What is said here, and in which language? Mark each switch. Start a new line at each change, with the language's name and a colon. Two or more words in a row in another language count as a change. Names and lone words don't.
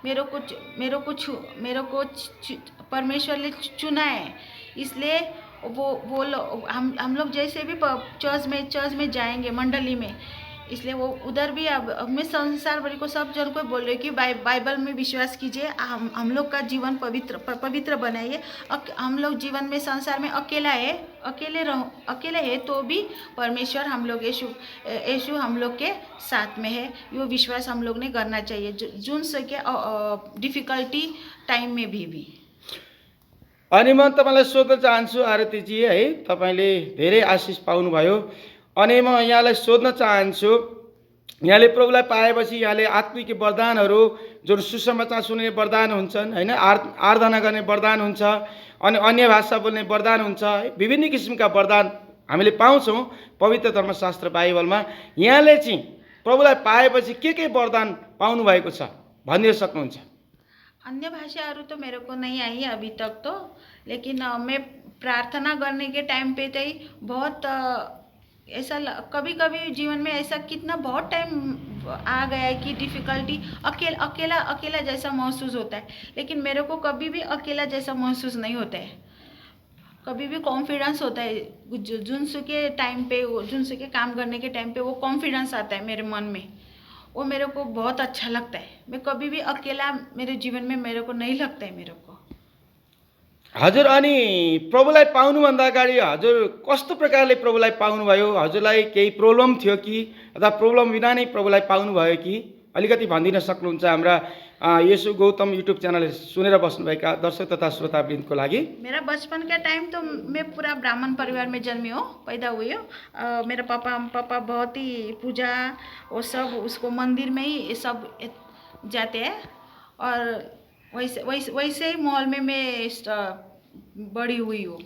Hindi: मेरे को परमेश्वर ने चुना है, इसलिए वो हम लोग जैसे भी चर्च में जाएंगे मंडली में, इसलिए वो उधर भी अब मैं संसार भर को सब जन को बोल रही हूँ कि बाइबल में विश्वास कीजिए, हम लोग का जीवन पवित्र बनाइए। हम लोग जीवन में संसार में अकेले है तो भी परमेश्वर हम लोग यीशु हम लोग के साथ में है। ये विश्वास हम लोग ने करना चाहिए जुन सके
English: difficulty time
Hindi: में भी।
Nepali: अनि म तपाईँलाई सोध्न चाहन्छु आरतीजी है, तपाईँले धेरै आशिष पाउनुभयो। अनि म यहाँलाई सोध्न चाहन्छु, यहाँले प्रभुलाई पाएपछि यहाँले आत्मिक वरदानहरू जुन सुसमाचार सुन्ने वरदान हुन्छन् होइन, आराधना गर्ने वरदान हुन्छ, अनि अन्य भाषा बोल्ने वरदान हुन्छ है, विभिन्न किसिमका वरदान हामीले पाउँछौँ पवित्र धर्मशास्त्र बाइबलमा। यहाँले चाहिँ प्रभुलाई पाएपछि के वरदान पाउनु भएको छ भनिदिन सक्नुहुन्छ?
Hindi: अन्य भाषाहरू तो मेरे को नहीं आई अभी तक तो, लेकिन मैं प्रार्थना करने के टाइम पे तो बहुत ऐसा कभी जीवन में ऐसा कितना बहुत टाइम आ गया है कि डिफ़िकल्टी अकेला जैसा महसूस होता है, लेकिन मेरे को कभी भी अकेला जैसा महसूस नहीं होता है। कभी भी कॉन्फिडेंस होता है जुनसु के टाइम पे, जुनसु के काम करने के टाइम पे वो कॉन्फिडेंस आता है मेरे मन में, वो मेरे को बहुत अच्छा लगता है। मैं कभी भी अकेला मेरे जीवन में मेरे को नहीं लगता है मेरे को।
Nepali: हजुर, अनि प्रभुलाई पाउनुभन्दा अगाडि हजुर कस्तो प्रकारले प्रभुलाई पाउनुभयो? हजुरलाई केही प्रब्लम थियो कि अथवा प्रब्लम बिना नै प्रभुलाई पाउनुभयो कि अलिकति भनिदिन सक्नुहुन्छ हाम्रा येशू गौतम युट्युब च्यानल सुनेर बस्नुभएका दर्शक तथा श्रोतावृन्दको लागि?
Hindi: मेरा बचपन का टाइम तो मैं पूरा ब्राह्मण परिवार में जन्मी हूँ, पैदा हुई हूँ। मेरा पापा बहुत ही पूजा वो सब उसको मंदिर में ही सब जाते हैं, और वैसे ही माहौल में मैं बड़ी हुई हूँ।